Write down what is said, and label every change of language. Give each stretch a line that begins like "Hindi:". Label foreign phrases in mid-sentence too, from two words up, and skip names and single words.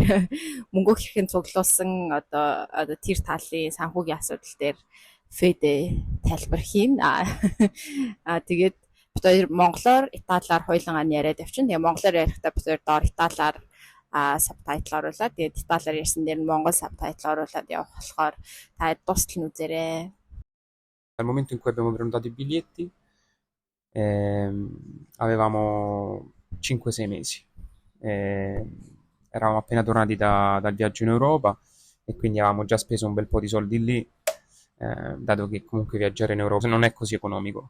Mongolian: Мөнгө хэрхэн цуглуулсан одоо тэр талын санхүүгийн асуудал дээр Фэдэ тайлбар хийн. Тэгээд бид хоёр монголоор, италиар хоёулангаа нь яриад явчихна. Тэгээ монголоор ярихдаа бид хоёр доор италиар сабтайтл оруулаад тэгээд италиар ярьсан дээр нь монгол сабтайтл оруулаад явах болохоор та дуустал нь үзээрэй.
Italian: Dal momento in cui abbiamo prenotato i biglietti avevamo 5-6 mesi. Eravamo appena tornati dal viaggio in Europa e quindi avevamo già speso un bel po' di soldi lì, dato che comunque viaggiare in Europa non è così economico.